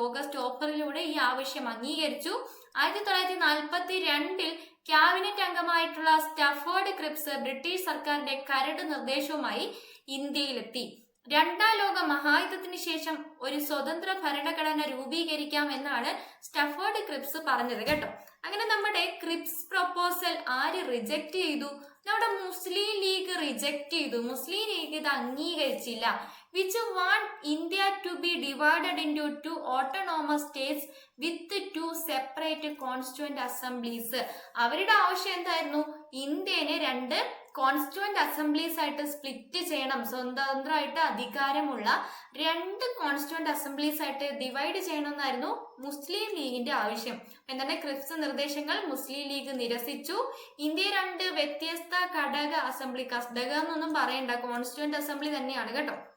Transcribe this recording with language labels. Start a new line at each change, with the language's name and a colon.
Malayalam: August ഓഫറിലൂടെ ഈ ആവശ്യം അംഗീകരിച്ചു. 1942 ക്യാബിനറ്റ് അംഗമായിട്ടുള്ള സ്റ്റഫോർഡ് ക്രിപ്സ് ബ്രിട്ടീഷ് സർക്കാരിന്റെ കരട് നിർദ്ദേശവുമായി ഇന്ത്യയിലെത്തി. രണ്ടാം ലോക മഹായുദ്ധത്തിന് ശേഷം ഒരു സ്വതന്ത്ര ഭരണഘടന രൂപീകരിക്കാം എന്നാണ് സ്റ്റഫോർഡ് ക്രിപ്സ് പറഞ്ഞത് കേട്ടോ. അങ്ങനെ നമ്മുടെ ക്രിപ്സ് പ്രൊപ്പോസൽ ആര് റിജക്ട് ചെയ്തു? നമ്മുടെ മുസ്ലിം ലീഗ് റിജക്ട് ചെയ്തു. മുസ്ലിം ലീഗ് ഇത് അംഗീകരിച്ചില്ല.
English: which want India to be divided into 2 autonomous states with 2 separate constituent assemblies.
Malayalam: അവരുടെ ആവശ്യം എന്തായിരുന്നു? ഇന്ത്യനെ 2 കോൺസ്റ്റിറ്റ്യൂന്റ് അസംബ്ലീസ് ആയിട്ട് സ്പ്ലിറ്റ് ചെയ്യണം. സ്വതന്ത്രമായിട്ട് അധികാരമുള്ള 2 കോൺസ്റ്റിറ്റ്യൂന്റ് അസംബ്ലീസ് ആയിട്ട് ഡിവൈഡ് ചെയ്യണമെന്നായിരുന്നു മുസ്ലിം ലീഗിന്റെ ആവശ്യം. എന്താണ്? ക്രിപ്സ് നിർദ്ദേശങ്ങൾ മുസ്ലിം ലീഗ് നിരസിച്ചു. ഇന്ത്യ 2 വ്യത്യസ്ത ഘടക അസംബ്ലി, ഘടക എന്നൊന്നും പറയണ്ട, കോൺസ്റ്റിറ്റ്യൂന്റ് അസംബ്ലി തന്നെയാണ് കേട്ടോ.